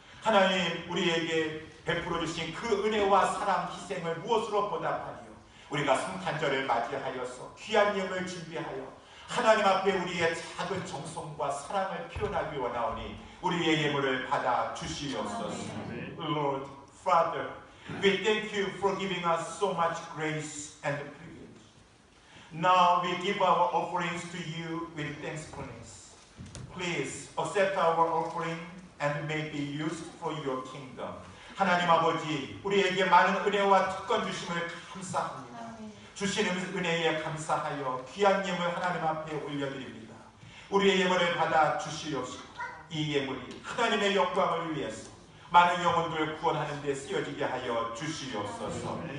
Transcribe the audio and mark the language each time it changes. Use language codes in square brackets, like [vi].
[ko] 하나님 우리에게 베풀어 주신 그 은혜와 사랑 희생을 무엇으로 보답하니요? 우리가 성탄절을 맞이하여서 귀한 예물 준비하여 하나님 앞에 우리의 작은 정성과 사랑을 표현하기 원하오니 우리의 예물을 받아 주시옵소서. [en] Lord, Father, we thank you for giving us so much grace and privilege. Now we give our offerings to you with thankfulness. Please accept our offering and may it be used for your kingdom. [ko] 하나님 아버지, 우리에게 많은 은혜와 특권 주심을 감사합니다. 주시는 은혜에 감사하여 귀한 예물 하나님 앞에 올려드립니다. 우리의 예물을 받아 주시옵시고 이 예물이 하나님의 영광을 위해서 많은 영혼들 구원하는 데 쓰여지게 하여 주시옵소서.